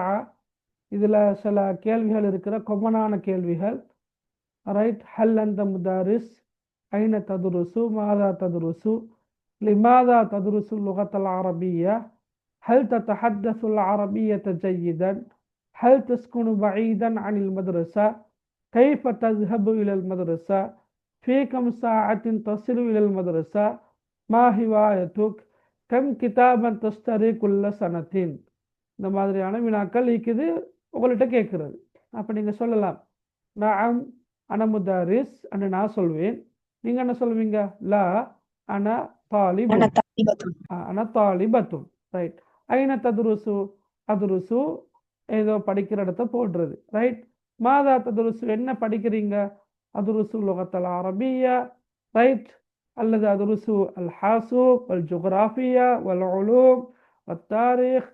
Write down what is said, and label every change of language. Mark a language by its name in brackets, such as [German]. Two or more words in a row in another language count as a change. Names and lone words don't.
[Tamil] இதில் சில கேள்விகள் இருக்கிற கொமனான கேள்விகள். [Arabic] ரைட், هل أنت مدرس أين تدرس ماذا تدرس لماذا تدرس اللغة العربية, هل تتحدث العربية جيدا؟ هل تسكن بعيدا عن المدرسة؟ كيف تذهب إلى المدرسة؟ في كم ساعة تصل إلى المدرسة؟ ما هوايتك؟ كم كتابا تشتري كل سنة؟ [Tamil] இந்த மாதிரியான வினாக்கள் இருக்குது உங்கள்கிட்ட கேட்குறது. அப்போ நீங்கள் சொல்லலாம், [Arabic] نعم أنا مدرس [Tamil] என்று நான் சொல்வேன். நீங்கள் என்ன சொல்வீங்க? [Arabic] لا أنا طالب. أنا طالبة أنا طالبة. ரைட். أين تدرس, [Tamil] அதுருசு ஏதோ படிக்கிற இடத்த போடுறது. [Arabic] ரைட். ماذا تدرس, [Tamil] என்ன படிக்கிறீங்க? [Arabic] أدرس اللغة العربية. ரைட். அல்லது أدرس الحاسوب والجغرافيا والعلوم والتاريخ.